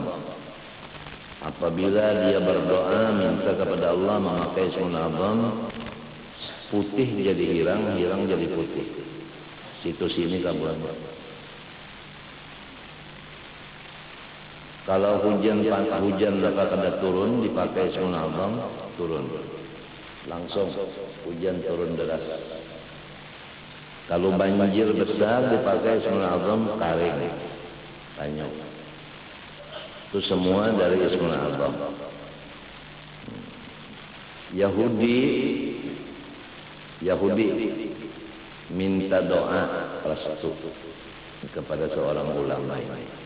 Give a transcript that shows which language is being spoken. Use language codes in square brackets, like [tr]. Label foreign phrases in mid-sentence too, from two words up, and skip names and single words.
[id] Apabila dia berdoa minta kepada Allah memakai Ismul A'zam, putih jadi hirang, hirang jadi putih. Situ sini kabuan. Kalau hujan dapat ada turun, dipakai Ismul A'zam, turun. Langsung hujan turun deras. Kalau banjir besar dipakai Ismul A'zam, kering, tanyuk. Itu semua dari Ismul A'zam. Yahudi minta doa restu kepada seorang ulama ini.